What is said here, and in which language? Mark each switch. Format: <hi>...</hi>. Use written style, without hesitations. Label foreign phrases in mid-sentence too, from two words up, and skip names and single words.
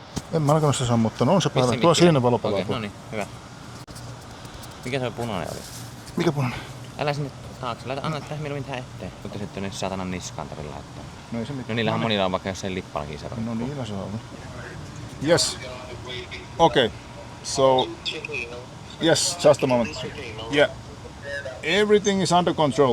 <fi>En mä alkanut se sammuttanut. On se päällä. Missä Tuo mikki? siinä valo palaa. Okei, no niin, hyvä. Mikä se punainen oli? Mikä punainen? Älä sinne taakse. Anna tähän mieluummin tähän eteen. Mutta sitten tuonne saatanan niskaan tarvitse laittaa. No ei se mitään. No niillähän monilla on vaikka jossain lippallakin se roikkuu. No niillä se on.</fi> <en>Yes. Okay. So. Yes, just a moment. Yeah. Everything is under control.</en>